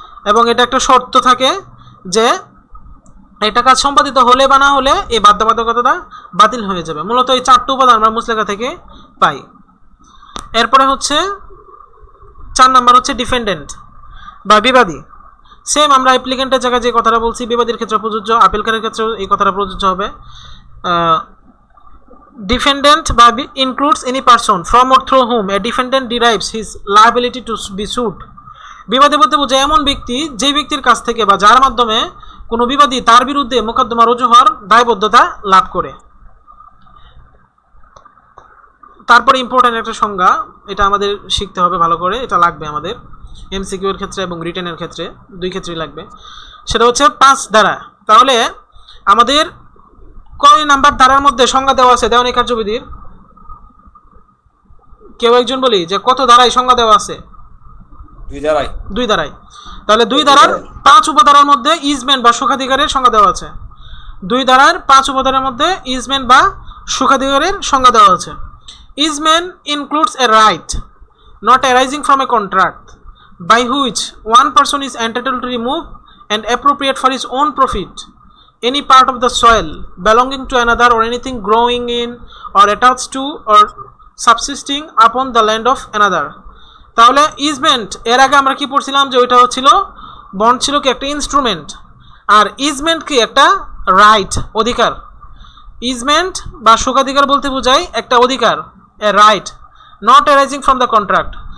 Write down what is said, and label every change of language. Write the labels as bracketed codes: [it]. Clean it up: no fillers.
[bn] এবং এটা একটা শর্ত থাকে যে একটা কাজ সম্পাদিত হলে বা না হলে এই বাধ্যবাধকতাটা বাতিল হয়ে যাবে। মূলত এই 4টি উপাদান আমরা মুচলেকা থেকে পাই। এরপরে হচ্ছে 4 নাম্বার হচ্ছে ডিফেন্ডেন্ট বা বিবাদী। সেম আমরা অ্যাপ্লিকেন্টের জায়গায় যে কথাটা বলছি বিবাদীর ক্ষেত্রে প্রযোজ্য, আপিলকারীর ক্ষেত্রেও এই কথাটা প্রযোজ্য হবে। [en] Defendant includes any person from or through whom a defendant derives his liability to be sued। [bn] বিবাদী বলতে বোঝায় এমন ব্যক্তি যে ব্যক্তির কাছ থেকে বা যার মাধ্যমে কোনো বিবাদী তার বিরুদ্ধে মোকদ্দমা রুজু হওয়ার দায়বদ্ধতা লাভ করে। তারপরে ইম্পর্টেন্ট একটা সংজ্ঞা, এটা আমাদের শিখতে হবে ভালো করে, এটা লাগবে আমাদের এমসিকিউ এর ক্ষেত্রে এবং রিটেনের ক্ষেত্রে, 2 ক্ষেত্রেই লাগবে। সেটা হচ্ছে 5 ধারা। তাহলে আমাদের কয় নাম্বার ধারার মধ্যে সংজ্ঞা দেওয়া আছে দেওয়ানি কার্যবিধির? কেউ একজন বলি যে কত ধারায় সংজ্ঞা দেওয়া আছে? 2 ধারায়। তাহলে 2 ধারার 5 উপধারার মধ্যে ইজমেন্ট বা সুখাধিকারের সংজ্ঞা দেওয়া আছে। 2 ধারার 5 উপধারার মধ্যে ইজমেন্ট বা সুখাধিকারের সংজ্ঞা দেওয়া আছে। [en] Easement includes a right not arising from a contract by which one person is entitled to remove and appropriate for his own profit any part of the soil belonging to another or anything growing in or attached to or subsisting upon the land of another। [bn] তাহলে easement এর আগে আমরা কি পড়ছিলাম যে ওইটা হচ্ছিল bond ছিল কি একটা ইনস্ট্রুমেন্ট, আর ইজমেন্ট কি একটা রাইট, অধিকার। ইজমেন্ট বা সুখাধিকার বলতে বোঝায় একটা অধিকার, [en] A right not arising from the contract.